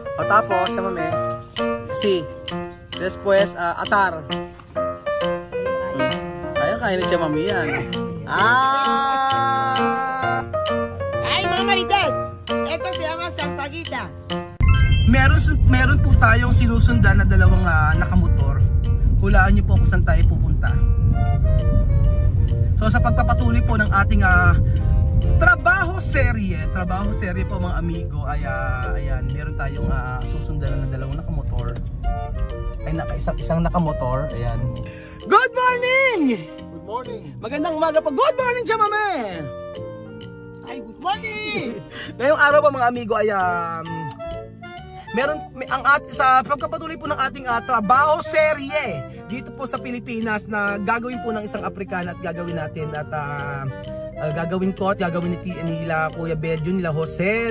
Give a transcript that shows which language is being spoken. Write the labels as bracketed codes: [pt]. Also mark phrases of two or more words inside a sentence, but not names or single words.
[es] Tapos, chamame. Si. Después, atar. [tl] Kaya ni chamame yan. Ay, mga marites! [es] Ito se llama sampaguita. [tl] Meron po tayong sinusundan na dalawang nakamotor. Hulaan niyo po kung saan tayo pupunta. So sa pagpapatuloy po ng ating trabaho serye po mga amigo, ay ayan, meron tayong susundan na dalawang nakamotor. Ay isang nakamotor, ayan. [en] Good morning! Good morning! [tl] Magandang umaga po. [en] Good morning, [tl] chamame! [en] Ay, good morning! [tl] Ngayong araw po mga amigo ay sa pagpapatuloy po ng ating trabaho serye dito po sa Pilipinas na gagawin po ng isang Afrikana at gagawin natin at gagawin ko at gagawin nila Kuya Belgium, nila Jose.